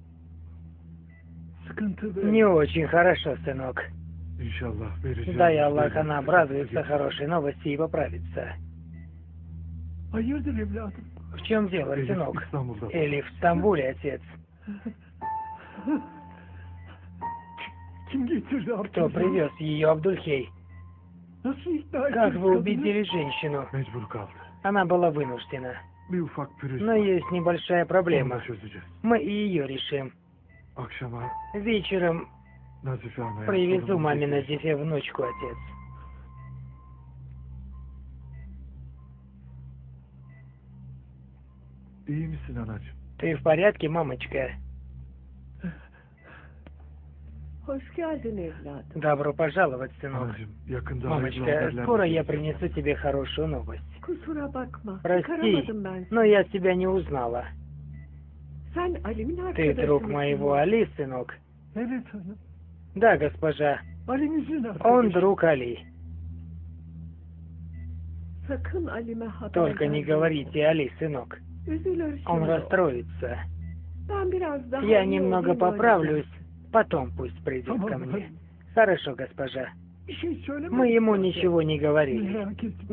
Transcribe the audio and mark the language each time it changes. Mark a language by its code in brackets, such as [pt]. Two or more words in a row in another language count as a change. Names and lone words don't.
[tr] Sıkıntı be. [ru] Не очень хорошо, сынок. [tr] İnşallah vereceğim. [ru] Дай Аллах, она обрадуется хорошей новости и поправится. [tr] Hayırdır evladım? [ru] В чем дело, [tr] Elif [ru] сынок? [tr] İstanbul'da. [ru] Или в Стамбуле, отец? [tr] Kim getirdi [ru] Кто привез ее, Абдульхей? [tr] Nasıl ikna [ru] Как [tr] ettiniz [ru] вы [tr] kadını? [ru] убедили женщину? [tr] Mecbur kaldı. [ru] Она была вынуждена. [tr] Bir ufak pürüz [ru] Но [tr] var. [ru] есть небольшая [tr] Onu da [ru] проблема. [tr] çözeceğiz. [ru] Мы и ее решим. [tr] Akşama [ru] Вечером [tr] Nazife Hanım'a [ru] привезу маме Назифе внучку, отец. [tr] İyi misin anacığım? [ru] Ты в порядке, мамочка? [tr] Hoş geldin evladım. [ru] Добро пожаловать, сынок. [tr] Anacığım yakında hayırlı [ru] Мамочка, [tr] haberler [ru] скоро я [tr] vereceğiz. [ru] принесу тебе хорошую новость. [tr] Kusura bakma. [ru] Прости, [tr] Çıkaramadım ben seni. [ru] но я тебя не узнала. [tr] Sen Ali'min [ru] Ты [tr] arkadaşı [ru] друг [tr] mısın? [ru] моего Али, сынок? [tr] Evet hanım. [ru] Да, госпожа. [tr] Ali'mizin [ru] Он [tr] arkadaşı. [ru] друг Али. [tr] Sakın Ali'me haber [ru] Только не [tr] verme. [ru] говорите Али, сынок. [tr] Üzülür [ru] Он [tr] şimdi. [ru] расстроится. [tr] Ben biraz daha [ru] Я [tr] iyi [ru] немного [tr] olayım, [ru] поправлюсь, потом пусть придет [tr] Tamam, [ru] ко мне. [tr] hadi. [ru] Хорошо, госпожа. [tr] Bir şey söyleme. [ru] Мы ему ничего не говорили. [tr] Merak etme.